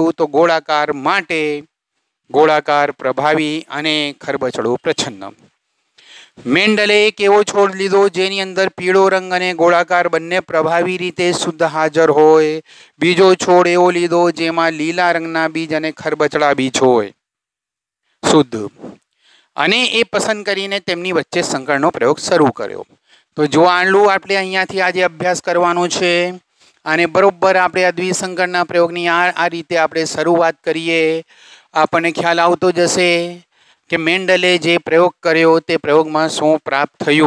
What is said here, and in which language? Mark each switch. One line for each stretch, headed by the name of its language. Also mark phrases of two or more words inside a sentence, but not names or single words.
Gujarati: તો ગોળાકાર માટે ગોળાકાર પ્રભાવી અને ખરબચડો પ્રચ્છન્ન। મેન્ડલે એક એવો છોડ લીધો જેની અંદર પીળો રંગ અને ગોળાકાર બંને પ્રભાવી રીતે શુદ્ધ હાજર હોય। બીજો છોડ એવો લીધો જેમાં લીલા રંગના બીજ અને ખરબચડા બીજ હોય શુદ્ધ। અને એ પસંદ કરીને તેમની વચ્ચે સંકરણનો પ્રયોગ શરૂ કર્યો। તો જો આટલું આપણે અહીંયાથી આજે અભ્યાસ કરવાનો છે અને બરોબર આપણે આ દ્વિસંકરના પ્રયોગની આ રીતે આપણે શરૂઆત કરીએ, આપણને ખ્યાલ આવતો જશે કે મેન્ડલે જે પ્રયોગ કર્યો તે પ્રયોગમાં શું પ્રાપ્ત થયું.